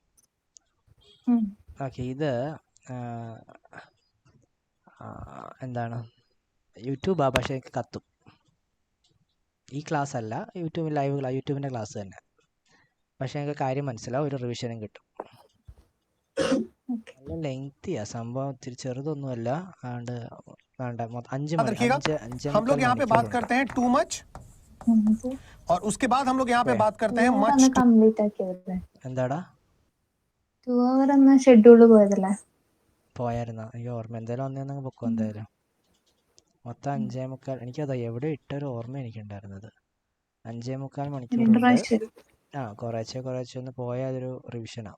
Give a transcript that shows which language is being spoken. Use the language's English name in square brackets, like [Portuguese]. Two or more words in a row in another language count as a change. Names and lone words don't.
[Malayalam] ഓക്കെ, ഇത് എന്താണ് യൂട്യൂബാ, പക്ഷേ എനിക്ക് കത്തും. ഈ ക്ലാസ് അല്ല, യൂട്യൂബിൻ്റെ ക്ലാസ് തന്നെ. പക്ഷേ എനിക്ക് കാര്യം മനസ്സിലാവും, ഒരു റിവിഷനും കിട്ടും. നല്ല ലെങ്തിയാ സംഭവം, ഇത്തിരി ചെറുതൊന്നുമല്ല. അതുകൊണ്ട് 5 [Hindi] हम लोग यहाँ पे बात करते हैं [English] too much [Hindi] और उसके बाद हम लोग यहाँ पे बात करते हैं मच [Malayalam] എന്താടാ 2 hour എന്ന ഷെഡ്യൂള് പോയതല്ലേ? പോയായിരുന്നോ? ഈ ഓർമ്മ എന്തായാലും ഒന്നേന്നങ്ങ് പൊക്കോ. എന്തായാലും മൊത്തം 5:45. എനിക്കതാ എവിടെ ഇട്ടൊരു ഓർമ്മ എനിക്കുണ്ടായിരുന്നത്. 5:45 മണിക്കൂറുണ്ട്. കുറേശ്ശെ ഒന്ന് പോയാൽ അതൊരു റിവിഷനാണ്.